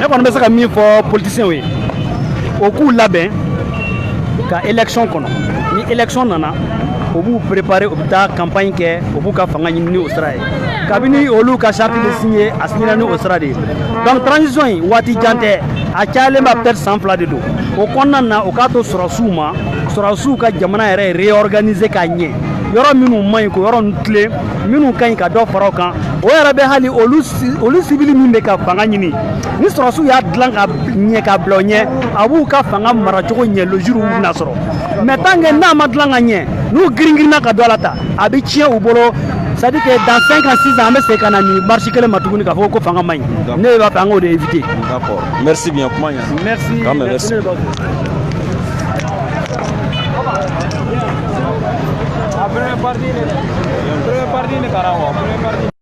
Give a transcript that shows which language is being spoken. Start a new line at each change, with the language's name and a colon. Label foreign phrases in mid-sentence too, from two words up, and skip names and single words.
Bambara: ne kɔni bɛ se ka min fɔ politiciens ye o k'u labɛn ka élection kɔnɔ ni élection nana o b'u préparer o bɛ taa campagne kɛ o b'u ka fanga ɲini ni o sira ye kabini olu ka charte de signé a signé ni o sira de ye donc transition in waati jan tɛ a cayalen ba peut-être san 2 de don o kɔnɔna na o k'a to sɔrɔsiw ma sɔrɔsiw ka jamana yɛrɛ réorganiser k'a ɲɛ yɔrɔ minnu man ɲi ko yɔrɔ ninnu tilen minnu ka ɲi ka dɔ fara o kan o yɛrɛ bɛ hali olu civil min bɛ ka fanga ɲini ni sɔrɔsiw y'a dilan ka ɲɛ ka bila o ɲɛ a b'u ka fanga maracogo ɲɛ
French: le jour où
Bambara: bɛna sɔrɔ
French: mais tant que
Bambara: n'a ma dilan ka ɲɛ n'u girin-girinna ka don a la ta a bɛ tiɲɛ u bolo
French: c'est à dire que dans 5 ans 6 ans
Bambara: an bɛ segin ka na nin marche kelen ma tuguni k'a fɔ ko fanga man ɲi ne b'a fɛ an k'o de éviter.
French: D'accord, merci bien
Bambara: kuma ɲɛna.
French: Merci. Merci. Première partie
Bambara: ne kara wa
French: première partie